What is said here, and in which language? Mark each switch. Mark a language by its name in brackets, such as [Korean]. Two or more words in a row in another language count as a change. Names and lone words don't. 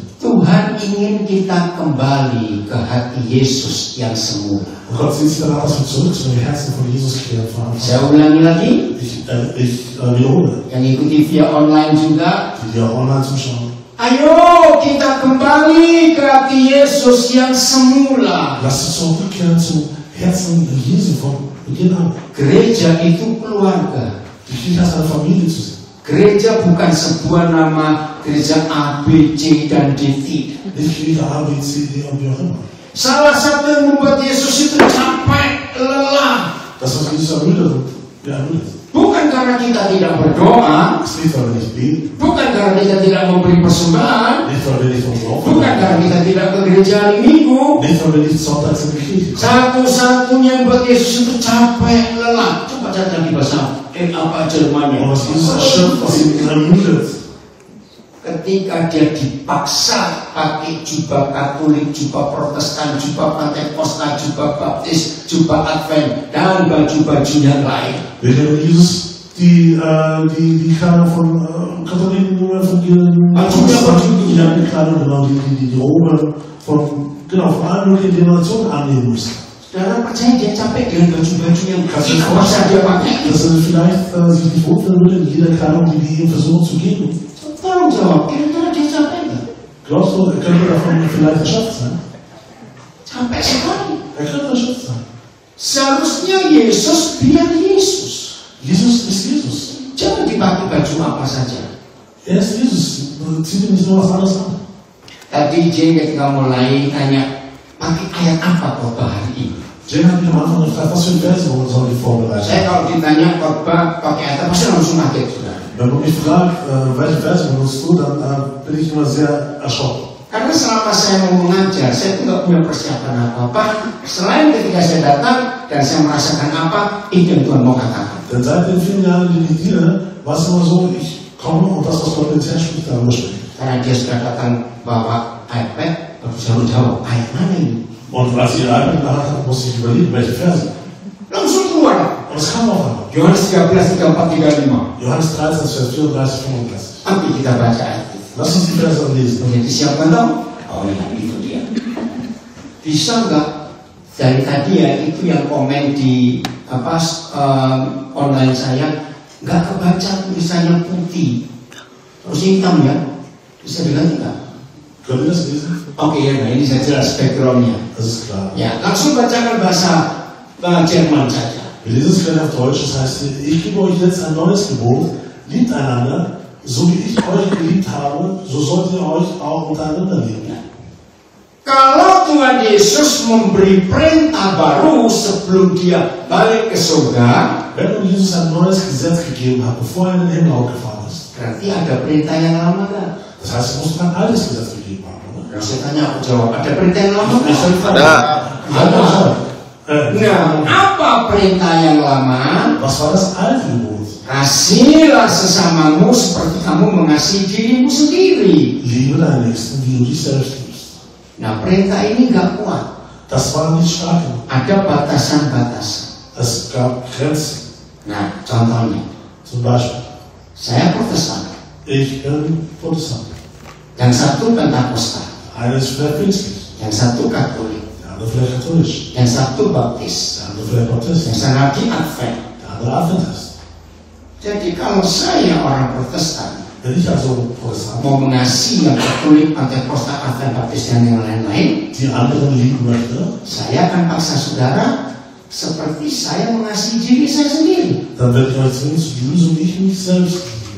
[Indonesian] Tuhan ingin kita kembali ke hati Yesus yang semula. [German] Und Gott sieht sich danach, dass wir zurück zu dem Herzen von Jesus kehren. Von Anfang [Indonesian] Saya ulangi lagi, [German] an. Ich wiederhole, [Indonesian] yang ikuti via online juga. [German] die auch online zuschauen. [Indonesian] Ayo kita kembali ke hati Yesus yang semula. [German] Lasst uns zurückkehren zum Herzen Jesu von Beginn an. [Indonesian] Gereja itu keluarga. [German] Die Kirche hat eine Familie zu sehen. [Indonesian] Gereja bukan sebuah nama gereja A, B, C, dan D. [German] Nicht Kirche A, B, C, D und wie auch immer. [Indonesian] Salah satu yang membuat Yesus itu capek, lelah. [German] Das, was Jesus ermüdet, wir ermüdet. [Indonesian] Bukan karena kita tidak berdoa, [German] Es liegt, weil wir nicht beten, [Indonesian] bukan karena kita tidak memberi persembahan, [German] nicht, weil wir nicht unsere Opfer [Indonesian] bukan karena kita tidak ke gereja hari Minggu. [German] nicht, weil wir nicht sonntags in die Kirche kommen. [Indonesian] Satu-satunya yang buat Yesus itu capek, lelah. Coba cari lagi bahasa apa Jermannya. [German] Und was Jesus erschöpft, was ihn ermüdet, [Indonesian] Ketika dia dipaksa pakai jubah Katolik, jubah Protestan, jubah Pentekosta, jubah Baptis, jubah Advent, dan baju-baju yang lain. [German] während Jesus die Kleidung von Katholiken, Evangelien, die Kleidung, genau, die Robe von allen möglichen Denominationen annehmen musste. [Indonesian] Saudara percaya dia capek dengan baju-baju yang kita paksa dia pakai? [German] Dass er vielleicht sich nicht wohlfühlen würde in jeder Kleidung, die wir ihm versuchen zu geben. [Indonesian] Tolong jawab, kira-kira dia capek nggak? [German] Glaubst du, er könnte davon vielleicht erschöpft sein? [Indonesian] Capek sekali. [German] Er könnte erschöpft sein. [Indonesian] Seharusnya Yesus biar Yesus. [German] Jesus ist Jesus. [Indonesian] Jangan dipakai baju apa saja. [German] Er ist Jesus. Zieht ihm nicht nur was anderes an. [Indonesian] Tadi Jane ketika mulai tanya, pakai ayat apa khotbah hari ini? [German] Jane hat mich am Anfang gefragt, was für ein Vers soll ich vorbereiten? [Indonesian] Saya kalau ditanya khotbah pakai ayat apa, saya langsung kaget sudah. [German] Wenn man mich fragt, welche Verse benutzt du, dann bin ich immer sehr erschrocken. [Indonesian] Karena selama saya mau mengajar, saya tidak punya persiapan apa-apa. Selain ketika saya datang dan saya merasakan apa, itu yang Tuhan mau katakan. [German] Denn seit den vielen Jahren, die ich diene, war es immer so, ich komme und das, was Gott ins Herz spricht, darüber spreche. [Indonesian] Karena dia sudah datang bawa iPad, baru saya jawab, ayat mana ini? [German] Und als ich ihr iPad gehabt habe, musste ich überlegen, welche Verse. [Indonesian] Langsung keluar. [German] Und es kam auch einmal. [Indonesian] Yohanes 13, 34, 35. [German] Johannes 13, Vers 34, 35. [Indonesian] Nanti kita baca ayat itu. [German] Lass uns die Verse lesen. [Indonesian] Jadi siapa tahu? Oh ya, itu dia. Bisa nggak dari tadi ya itu yang komen di online saya nggak kebaca tulisannya putih, terus hitam ya? Bisa diganti nggak? [German] Können wir das lesen? [Indonesian] Oke ya, nah ini saya jelas backgroundnya. [German] Das ist klar. [Indonesian] Ya, langsung bacakan bahasa Jerman saja. [German] Wir lesen es gleich auf Deutsch. Das heißt, ich gebe euch jetzt ein neues Gebot, liebt einander, so wie ich euch geliebt habe, so sollt ihr euch auch untereinander lieben. [Indonesian] Kalau Tuhan Yesus memberi perintah baru sebelum dia balik ke surga, [German] Wenn Jesus ein neues Gesetz gegeben hat, bevor er in den Himmel aufgefahren ist, [Indonesian] berarti ada perintah yang lama kan? [German] das heißt, es muss ein altes Gesetz gegeben haben, oder? [Indonesian] Yang saya tanya aku jawab, ada perintah yang lama kan? Ada. Nah, apa perintah yang lama? [German] Was war das alte Gebot? [Indonesian] Kasihlah sesamamu seperti kamu mengasihi dirimu sendiri. [German] Liebe deinen Nächsten, wie du dich selbst liebst. [Indonesian] Nah, perintah ini gak kuat. [German] Das war nicht stark genug. [Indonesian] Ada batasan-batasan. [German] Es gab Grenzen. [Indonesian] Nah, contohnya, [German] Zum Beispiel, [Indonesian] saya Protestan, [German] ich bin Protestant. [Indonesian] yang satu Pentakosta, [German] Einer ist vielleicht pfingstlich, [Indonesian] yang satu Katolik, [German] der andere vielleicht katholisch, [Indonesian] yang satu Baptis, [German] der andere vielleicht Baptist, [Indonesian] yang satu lagi Advent. [German] der andere Adventist. [Indonesian] Jadi kalau saya orang Protestan [German] Wenn ich also Protestant [Indonesian] mau mengasihi yang Katolik, Pentakosta, Advent, Baptis dan yang lain-lain, [German] die anderen lieben möchte, [Indonesian] saya akan paksa saudara seperti saya mengasihi diri saya sendiri. [German] dann werde ich euch zwingen zu lieben, so wie ich mich selbst liebe.